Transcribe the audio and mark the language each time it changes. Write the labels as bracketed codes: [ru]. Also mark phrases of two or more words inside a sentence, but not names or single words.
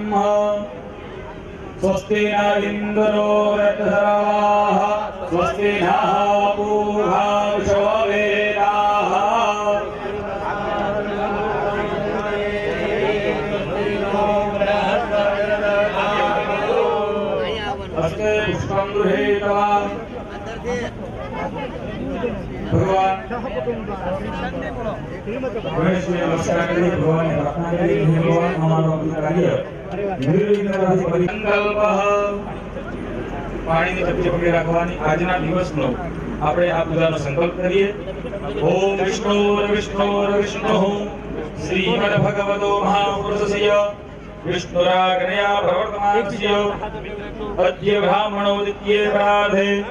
[sa] स्वस्ति न इन्द्रो रथधराः, स्वस्ति नः पूर्वा विश्ववेदाः. हस्ते पुष्पं गृहीत्वा [gu] भगवान ગણેશને નમસ્કાર કરી ભગવાનને પ્રાર્થના કરી હે ભગવાન અમારો કાર્ય નિર્વિઘ્નતાથી પરિકલ્પ પાણીની ચપટી પકડી રાખવાની આજના દિવસનો આપણે આ પૂજાનો સંકલ્પ કરીએ. [sa] ઓમ વિષ્ણુ શ્રીમદ ભગવતો મહાપુરુષસ્ય વિષ્ણુરાગ્નયા પ્રવર્તમાનસ્ય અદ્ય બ્રાહ્મણોદિત્યે પ્રાર્થે.